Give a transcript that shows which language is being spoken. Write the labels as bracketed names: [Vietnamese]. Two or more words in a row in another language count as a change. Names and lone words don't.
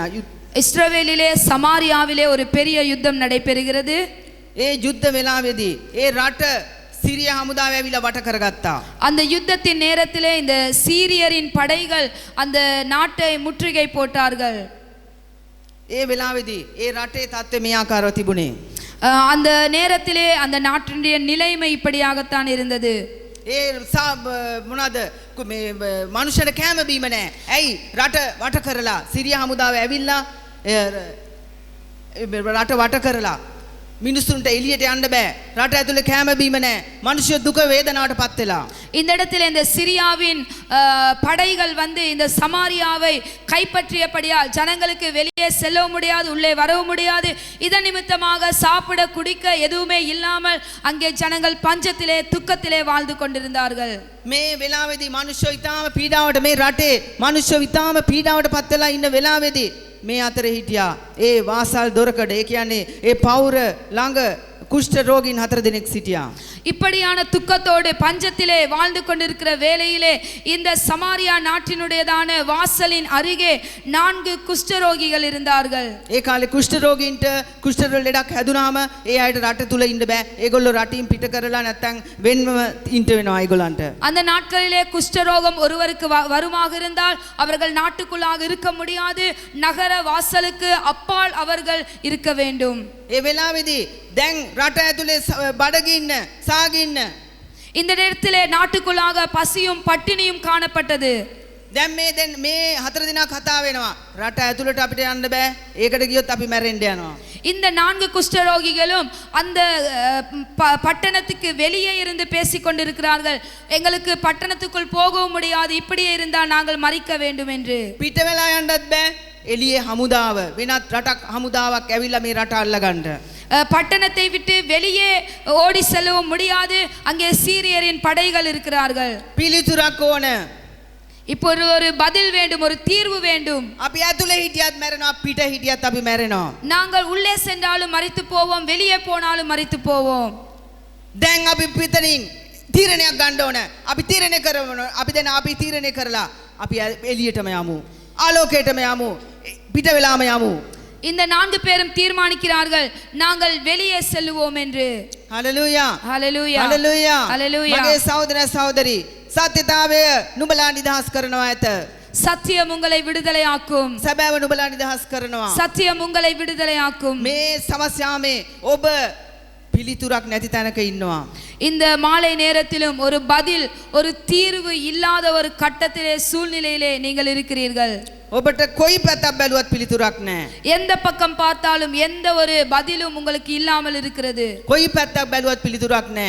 [Tamil] இஸ்ரவேலிலே சமாரியாவிலே ஒரு பெரிய யுத்தம் நடைபெறுகிறது. [Sinhala] ඒ යුද්ධ වෙලාවේදී ඒ රට සිරියා හමුදාව ඇවිල්ලා වට කරගත්තා. [Tamil] அந்த யுத்தத்தின் நேரத்திலே இந்த சீரியரின் படைகள் அந்த நாட்டை முற்றுகை போட்டார்கள். [Sinhala] ඒ වෙලාවේදී ඒ රටේ තත්ත්වය මේ ආකාරව තිබුණේ. [Tamil] அந்த நேரத்திலே அந்த நாட்டினுடைய நிலைமை இப்படியாகத்தான் இருந்தது. [Sinhala] ඒ මොනවාද මේ මනුෂ්‍යර කැම බීම නැහැ. ඇයි රට වට කරලා සිරියා හමුදාව ඇවිල්ලා රට වට කරලා මිනිසුන්ට එළියට යන්න බෑ. රට ඇතුලේ කැම බීම නැහැ. මිනිස්සු දුක වේදනාවටපත් වෙලා. [Tamil] இந்த இடத்தில் இந்த சிரியாவின் படைகள் வந்து இந்த சமாரியாவை கைப்பற்றியபடியால் ஜனங்களுக்கு வெளியே செல்லவும் முடியாது, உள்ளே வரவும் முடியாது. இதன் நிமித்தமாக சாப்பிட குடிக்க எதுவுமே இல்லாமல் அங்கே ஜனங்கள் பஞ்சத்திலே துக்கத்திலே வாழ்ந்து கொண்டிருந்தார்கள். [Sinhala] මේ වෙලාවේදී මිනිස්සු ඊටාම පීඩාවට මේ රටේ මිනිස්සු ඊටාම පීඩාවටපත් වෙලා ඉන්න වෙලාවේදී මේ අතරේ හිටියා ඒ වාසල් දොරකඩ ඒ කියන්නේ ඒ පවුර ළඟ කුෂ්ඨ රෝගීන් 4 දෙනෙක් සිටියා. [Tamil] இப்படியான துக்கத்தோடு பஞ்சத்திலே வாழ்ந்து கொண்டிருக்கிற வேளையிலே இந்த சமாரியா நாட்டினுடையதான வாசலின் அருகே 4 குஷ்டரோகிகள் இருந்தார்கள். [Sinhala] ඒ කාලේ කුෂ්ඨ රෝගීන්ට කුෂ්ඨ ලෙඩක් හැදුනාම ඒ අයට රට තුල ඉන්න බෑ. ඒගොල්ලෝ රටින් පිට කරලා නැත්තම් වෙන්ව ඉන්න වෙනවා ඒගොල්ලන්ට. [Tamil] அந்த நாட்களிலே குஷ்டரோகம் ஒருவருக்கு வருமாக இருந்தால் அவர்கள் நாட்டுக்குள்ளாக இருக்க முடியாது. நகர வாசலுக்கு அப்பால் அவர்கள் இருக்க வேண்டும். [Sinhala] ඒ වෙලාවේදී දැන් රට ඇතුලේ බඩගින්න සාගින්න [Tamil] இந்த நேரத்திலே நாட்டுக்குள்ளாக பசியும் பட்டினியும் காணப்பட்டது. [Sinhala] දැන් මේ 4 දිනක් කතා වෙනවා. රට ඇතුළට අපිට යන්න බෑ. ඒකට ගියොත් අපි මැරෙන්න යනවා. [Tamil] இந்த 4 குஷ்டரோகிகளும் அந்த பட்டணத்துக்கு வெளியே இருந்து பேசிக் கொண்டிருக்கிறார்கள். எங்களுக்கு பட்டணத்துக்குள் போகவும் முடியாது, இப்படியே இருந்தால் நாங்கள் மரிக்க வேண்டும் என்று. [Sinhala] පිට වෙලා යන්නත් බෑ. එළියේ හමුදාව වෙනත් රටක් හමුදාවක් ඇවිල්ලා මේ රට අල්ලගන්න. [Tamil] பட்டணத்தை விட்டு வெளியே ஓடி செல்லவும் முடியாது, அங்கே சீரியரின் படைகள் இருக்கிறார்கள். [Sinhala] පිළිතුරක් ඕන. [Tamil] இப்போ ஒரு பதில் வேண்டும், ஒரு தீர்வு வேண்டும். [Sinhala] අපි ඇතුලේ හිටියත් මැරෙනවා, පිට හිටියත් අපි මැරෙනවා. [Tamil] நாங்கள் உள்ளே சென்றாலும் மரித்து போவோம், வெளியே போனாலும் மரித்து போவோம். [Sinhala] දැන් අපි පිටනින් තීරණයක් ගන්න ඕන. අපි තීරණය කරනවා. අපි තීරණය කරලා අපි එළියටම යමු. ආලෝකයටම යමු. පිට වෙලාම යමු. [Tamil] இந்த 4 பேரும் தீர்மானிக்கிறார்கள், நாங்கள் வெளியே செல்லுவோம் என்று. ஹalleluya ஹalleluya ஹalleluya ஹalleluya. [Sinhala] මගේ සහෝදර සහෝදරි, සත්‍යතාවය නුඹලා නිදහස් කරනවා ඇත. [Tamil] சத்தியம் உங்களை விடுதலையாக்கும். [Sinhala] සැබෑව නුඹලා නිදහස් කරනවා. [Tamil] சத்தியம் உங்களை விடுதலையாக்கும். [Sinhala] මේ සමස්යාමේ ඔබ පිළිතුරක් නැති තැනක ඉන්නවා. [Tamil] இந்த மாலை நேரத்திலும் ஒரு பதில், ஒரு தீர்வு இல்லாத ஒரு கட்டத்திலே, சூழ்நிலையிலே நீங்கள் இருக்கிறீர்கள். [Sinhala] ඔබට කොයි පැත්තක් බැලුවත් පිළිතුරක් නැහැ. [Tamil] எந்த பக்கம் பார்த்தாலும் எந்த ஒரு பதிலும் உங்களுக்கு இல்லாமல் இருக்கிறது. [Sinhala] කොයි පැත්තක් බැලුවත් පිළිතුරක් නැහැ.